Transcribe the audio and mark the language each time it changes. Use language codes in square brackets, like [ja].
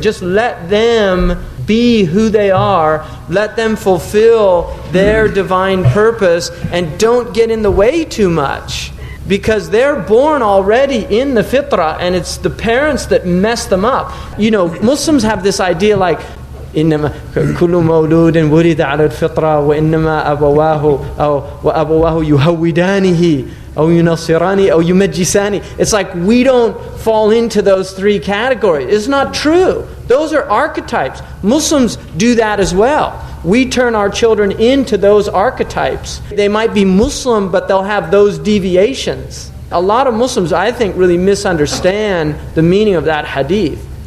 [en] Just let them be who they are. Let them fulfill their divine purpose. And don't get in the way too much. Because they're born already in the fitrah, and it's the parents that mess them up. You know, Muslims have this idea like, [ar] إنما كل مولود ولد على الفطرة وإنما أبواه يهودانه أو ينصرانه أو يمجسانه. [en] It's like we don't fall into those three categories. It's not true. Those are archetypes. Muslims do that as well. We turn our children into those archetypes. They might be Muslim, but they'll have those deviations. A lot of Muslims, I think, really misunderstand the meaning of that hadith.